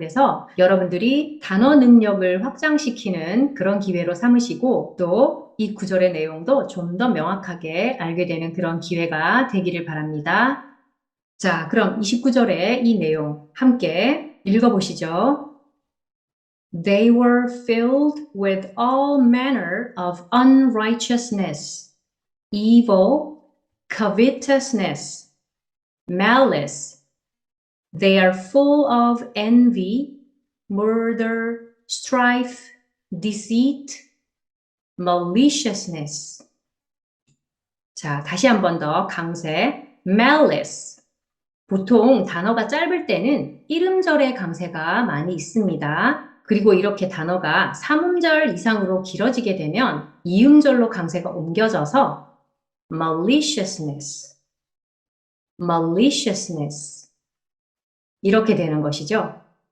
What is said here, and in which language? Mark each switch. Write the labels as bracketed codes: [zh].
[ko] 그래서 여러분들이 단어 능력을 확장시키는 그런 기회로 삼으시고 또 이 구절의 내용도 좀 더 명확하게 알게 되는 그런 기회가 되기를 바랍니다. 자, 그럼 29절의 이 내용 함께 읽어보시죠. [en] They were filled with all manner of unrighteousness, evil, covetousness, malice. They are full of envy, murder, strife, deceit, maliciousness. [ko] 자, 다시 한 번 더 강세. malice. 보통 단어가 짧을 때는 1음절의 강세가 많이 있습니다. 그리고 이렇게 단어가 3음절 이상으로 길어지게 되면 2음절로 강세가 옮겨져서 maliciousness, maliciousness 이렇게 되는 것이죠.